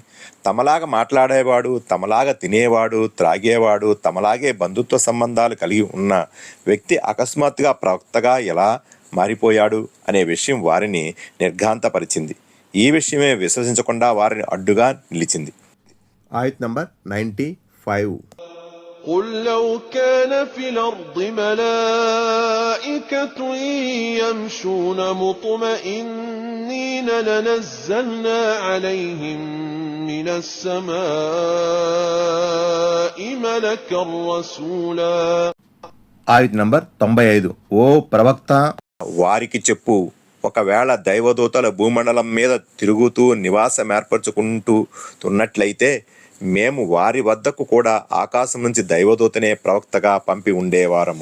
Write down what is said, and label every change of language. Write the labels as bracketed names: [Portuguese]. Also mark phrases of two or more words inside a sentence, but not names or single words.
[Telugu] తమలాగా మాట్లాడేవాడు, తమలాగా తినేవాడు, త్రాగేవాడు, తమలాగే బంధుత్వ సంబంధాలు కలిగి ఉన్న వ్యక్తి అకస్మాత్తుగా ప్రవక్తగా ఎలా మారిపోయాడు అనే విషయం వారిని నిర్ఘాంతపరిచింది. ఈ విషయమే విశ్వసించకుండా వారిని అడ్డుగా నిలిచింది. ఆయత్ నంబర్ 95. [Arabic] قل لو كان في الأرض ملائكة يمشون مطمئنين لنزلنا عليهم من السماء ملكا رسولا. [Telugu] ఆయత్ నంబర్ 95. ఓ ప్రవక్త, వారికి చెప్పు, ఒకవేళ దైవదూతల భూమండలం మీద తిరుగుతూ నివాసం ఏర్పరచుకుంటున్నట్లయితే మేము వారి వద్దకు కూడా ఆకాశం నుంచి దైవదూతనే ప్రవక్తగా పంపి ఉండేవారము.